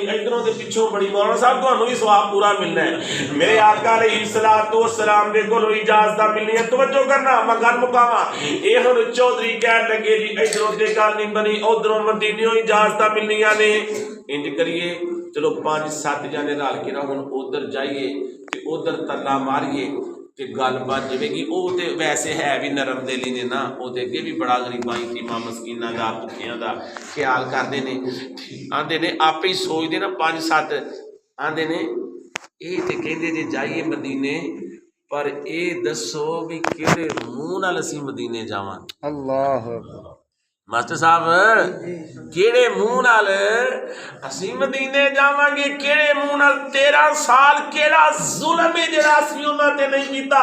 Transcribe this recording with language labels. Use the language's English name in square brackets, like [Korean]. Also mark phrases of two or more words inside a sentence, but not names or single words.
[Punjabi] ادھروں دے پیچھوں بڑی مولانا صاحب تانوں بھی ثواب پورا ملنا ہے میرے آقا [Arabic] علیہ السلام [Punjabi] دے کولوں اجازت ملنی ہے توجہ کرنا میں گل مکاواں اے ہن چودھری کہن لگے جی ادھروں تے گل نہیں بنی ادھروں مدینیوں اجازت ملنیاں نے انج کریے چلو 5-7 جانے رل کے نہ ہن ادھر جائیے تے ادھر تلا ماریے تے گل بن جائے گی او تے ویسے ہے بھی نرم دلی نے نا او تے اگے بھی بڑا غریباں یتیماں مسکیناں دا بھکھیاں دا خیال کردے نے آندے نے آپے ہی سوچ دے نا 5-7 آندے نے اے تے کہندے جے جائیے مدینے پر اے دسو بھی کیڑے منہ نال اسی مدینے جاواں اللہ ਮਾਸਟਰ ਸਾਹਿਬ ਕਿਹੜੇ ਮੂੰਹ ਨਾਲ ਅਸੀਂ ਮਦੀਨੇ ਜਾਵਾਂਗੇ, ਕਿਹੜੇ ਮੂੰਹ ਨਾਲ? 13 ਸਾਲ ਕਿਹੜਾ ਜ਼ੁਲਮ ਹੈ ਜਿਹੜਾ ਅਸੀਂ ਉਹਨਾਂ ਤੇ ਨਹੀਂ ਕੀਤਾ।